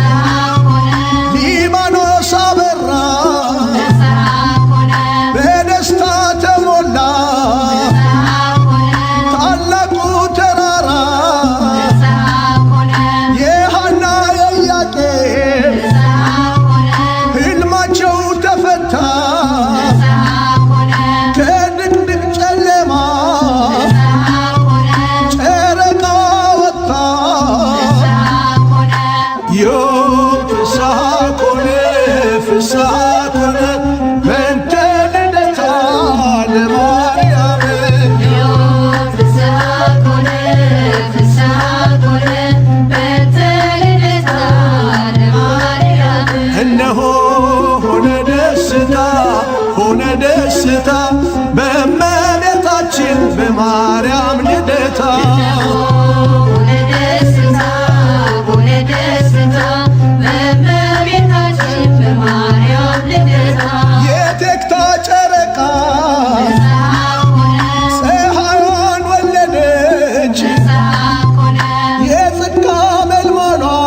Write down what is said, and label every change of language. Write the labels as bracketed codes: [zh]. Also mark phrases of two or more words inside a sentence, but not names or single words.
[am] ሊባኖስ አበራ በደስታ ተሞላ ታላቁ ተራራ የሐና የኢያቄም ሕልማቸው ተፈታ ከድቅድቅ ጨለማ ጨረቃ ወጣ [gez] ዮም ፍስሐ ኮነ ፍስሐ ኮነ በእንተ ልደታ ለማርያም ዮም ፍስሐ ኮነ ፍስሐ ኮነ በእንተ ልደታ ለማርያም [am] እነሆ ሆነ ደስታ በእመቤታችን በማርያም ልደታ የቴክታ ጨረቃ ፀሐይዋን ወለደች የጽድቅ አመልማሏ